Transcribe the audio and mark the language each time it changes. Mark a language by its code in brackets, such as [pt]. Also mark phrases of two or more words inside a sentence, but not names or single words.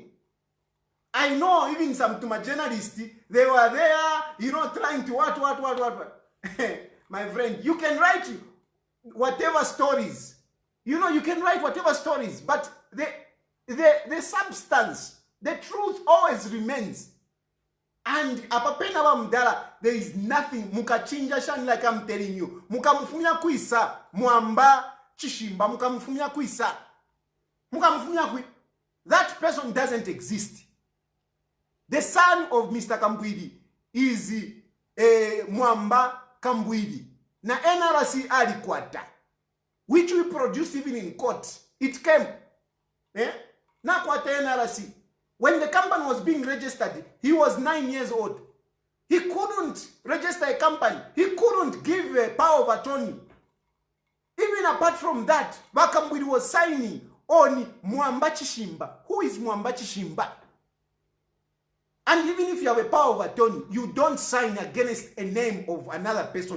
[en] I know even some to my journalists, they were there, you know, trying to what. My friend, you can write whatever stories. You know, you can write whatever stories, but the substance, the truth always remains. And [bem] apapena wa mdala, [en] there is nothing. [bem] Mukachinja shani, [en] like I'm telling you. [bem] Mukamufumia kuisa, muamba, Chishimba, mukamufumia kuisa. Mukamufumia kuisa. [en] That person doesn't exist. The son of Mr. Kambwili is Mwamba Kambwili. [bem] Na NRC alikwata, [en] which we produced even in court. It came. [bem] Na kwata NRC. [en] When the company was being registered, he was 9 years old. He couldn't register a company. He couldn't give a power of attorney. Even apart from that, Bakambwili was signing on Mwamba Chishimba. Who is Mwamba Chishimba? And even if you have a power of attorney, you don't sign against a name of another person.